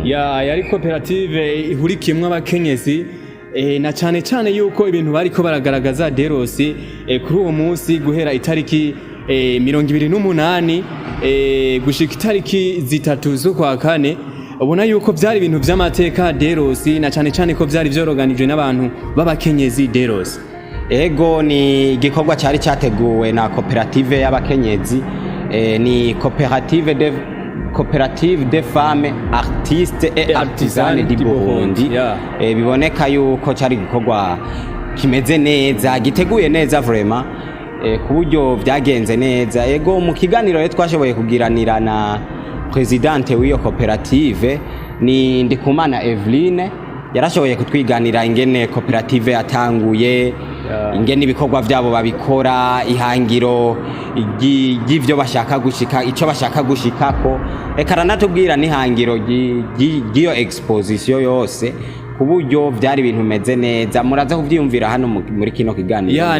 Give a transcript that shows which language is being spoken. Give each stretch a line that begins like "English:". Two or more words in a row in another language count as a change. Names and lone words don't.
Rundi: yari koperative ihurikiyemo abakenyezi na cyane yuko ibintu bariko baragaragaza Derosi kuri uwo munsi guhera itariki 28 gushika itariki 3 z'ukwa kane ubona yuko byari ibintu by'amateka Derosi na cyane ko byari byoroganijwe n'abantu b'abakenyezi Derosi. Ego ni igikorwa cyari cyateguwe na koperative y'abakenyezi ni coopérative des femmes artistes et artisanes du Burundi. Biboneka yuko cyari igikorwa kimeze neza giteguye neza vraiment ku buryo byagenze neza. Ego mu kiganiro rero twashoboye kugiranira na presidente w'iyo koperative ni Ndikumana Eveline yarashoboye kutwiganira ingene koperative yatanguye ingene ibikorwa byabo babikora ihangiro y'ivyo bashaka gushika ico bashaka gushikako reka ranatubwira n'ihangiro ry'iyo exposition yose kuburyo byari ibintu meze neza muraza kuvyiyumvira hano muri kino kiganiro.